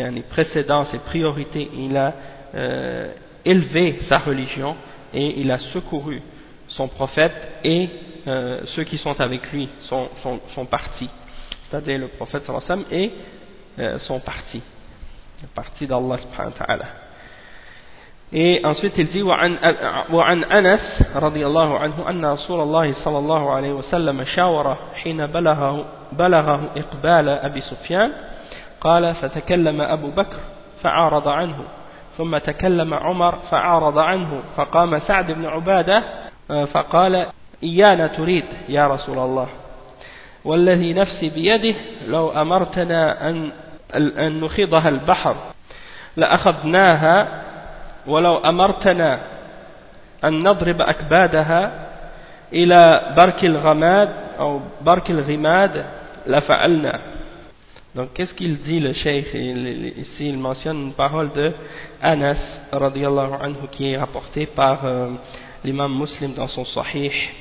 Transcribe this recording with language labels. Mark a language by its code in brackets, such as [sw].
[fr] précédence et priorité, il a élevé sa religion et il a secouru son prophète et ceux qui sont avec lui, son parti, c'est-à-dire le prophète sallallahu alayhi wa sallam et son parti, le parti d'Allah subhanahu wa ta'ala. Et ensuite il dit [ar] وعن أنس رضي الله عنه أن رسول الله صلى الله عليه وسلم شاور حين بلغه إقبال أبي سفيان قال فتكلم أبو بكر فعارض عنه ثم تكلم عمر فعارض عنه فقام سعد بن عبادة فقال إيانا تريد يا رسول الله والذي نفسي بيده لو أمرتنا أن نخيضها البحر لأخذناها ولو أمرتنا أن نضرب أكبادها إلى برك الغماد أو برك الغماد لفعلنا. [fr] Donc, qu'est-ce qu'il dit, le cheikh? Ici, il mentionne une parole de Anas, radiallahu anhu, qui est rapportée par l'imam Muslim dans son Sahih.